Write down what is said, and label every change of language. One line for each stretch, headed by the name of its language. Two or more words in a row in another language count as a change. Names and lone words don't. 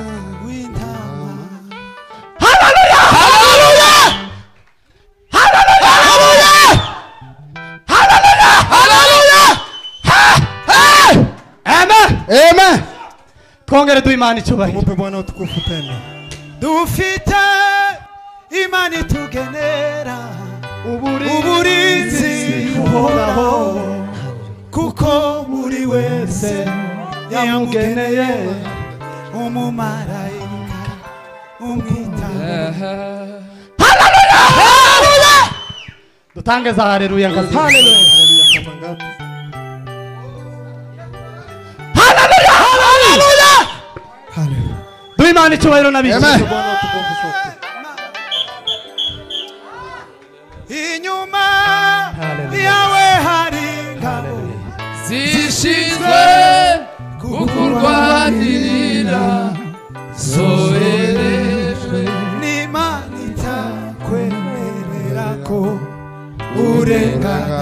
Kinyarwanda: w'intama. haleluya haleluya haleluya haleluya haleluya amen amen twongere duha Imana icyubahiro
Swahili: Tumupe Bwana utukufu tena.
Kinyarwanda: dufite imana itugenera uburinzi buhoraho kuko buri wese yamugeneye umumarayika umwitaho. dutange za haleluya ngazi
Swahili: Haleluya kama ngapi?
Kinyarwanda: haleluya haleluya duha Imana icyubahiro n'abiki Amen.
Swahili: Bwana utukufu sote.
Kinyarwanda: inyuma Haleluya. yawe hari ingabo zishinzwe kukurwanirira zoherejwe n'imana itakwemerera ko urengana.